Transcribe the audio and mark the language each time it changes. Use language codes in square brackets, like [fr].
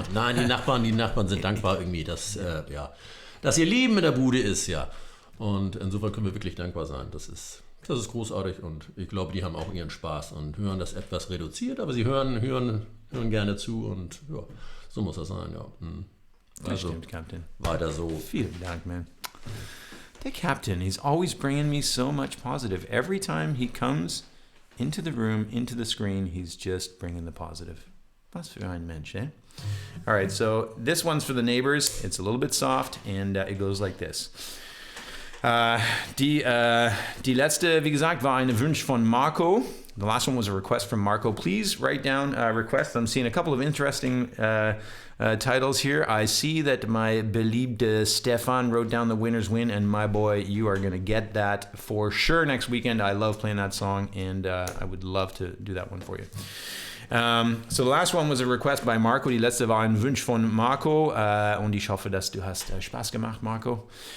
[de] Nein, die Nachbarn sind dankbar irgendwie, dass ihr Leben in der Bude ist, ja. Und insofern können wir wirklich dankbar sein. Das ist großartig und ich glaube, die haben auch ihren Spaß und hören das etwas reduziert, aber sie hören gerne zu und ja, so muss das sein, ja. Also, stimmt, Captain. Weiter so. Vielen Dank, man. [en] The Captain, he's always bringing me so much positive. Every time he comes into the room, into the screen, he's just bringing the positive. [de] Was für ein Mensch, eh? [en] All right, so this one's for the neighbors. It's a little bit soft, and it goes like this. [de] Die letzte, wie gesagt, war ein Wunsch von Marco. [en] The last one was a request from Marco. Please write down requests. I'm seeing a couple of interesting titles here. I see that my beliebte Stefan wrote down the winner's win, and my boy, you are going to get that for sure next weekend. I love playing that song, and I would love to do that one for you. So the last one was a request by Marco. [de] Die letzte war ein Wunsch von Marco, und ich hoffe, dass du hast Spaß gemacht, Marco.